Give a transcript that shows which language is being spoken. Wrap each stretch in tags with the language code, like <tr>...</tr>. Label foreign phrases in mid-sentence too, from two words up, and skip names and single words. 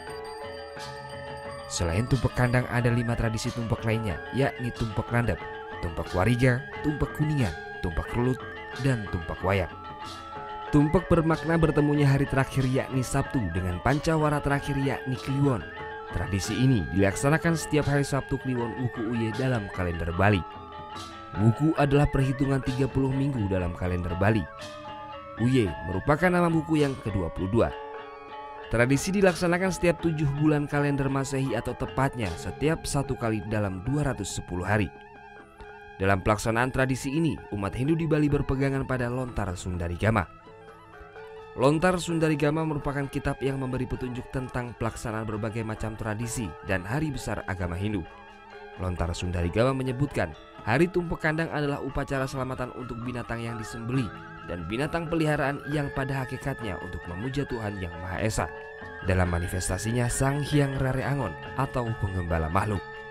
<id>Selain tumpek kandang ada 5 tradisi tumpek lainnya, yakni tumpek landep, tumpek wariga, tumpek kuningan, tumpek rulut, dan tumpek wayang. Tumpek bermakna bertemunya hari terakhir yakni Sabtu dengan pancawara terakhir yakni Kliwon. Tradisi ini dilaksanakan setiap hari Sabtu Kliwon Wuku Uye dalam kalender Bali. Wuku adalah perhitungan 30 minggu dalam kalender Bali. Uye merupakan nama buku yang ke-22. Tradisi dilaksanakan setiap 7 bulan kalender Masehi atau tepatnya setiap 1 kali dalam 210 hari. Dalam pelaksanaan tradisi ini, umat Hindu di Bali berpegangan pada Lontar Sundarigama. Lontar Sundarigama merupakan kitab yang memberi petunjuk tentang pelaksanaan berbagai macam tradisi dan hari besar agama Hindu. Lontar Sundarigama menyebutkan, hari tumpek kandang adalah upacara selamatan untuk binatang yang disembelih dan binatang peliharaan yang pada hakikatnya untuk memuja Tuhan Yang Maha Esa dalam manifestasinya Sang Hyang Rare Angon atau penggembala makhluk.</id>